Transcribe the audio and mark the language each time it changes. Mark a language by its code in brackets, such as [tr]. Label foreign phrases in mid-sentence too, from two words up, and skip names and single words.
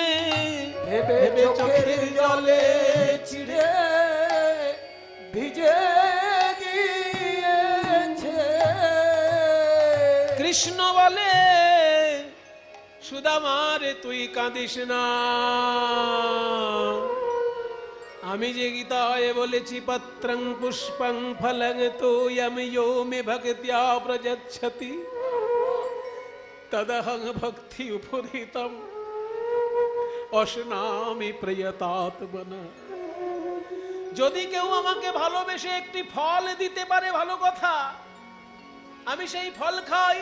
[bn] ভেবে চোখের জলে চিড়ে ভিজে গিয়েছে। কৃষ্ণ বলে, সুদামারে তুই কাঁদিস না। আমি যে গীতায় বলেছি, [sa] পত্রং পুষ্পং ফলং তোয়ম यो मे ভক্ত্যা প্রযচ্ছতি তদহং ভক্তি উপনীতম অশ্নামি প্রিয়তাত্মনা। [bn] যদি কেউ আমাকে ভালোবেসে একটি ফল দিতে পারে, ভালো কথা, আমি সেই ফল খাই।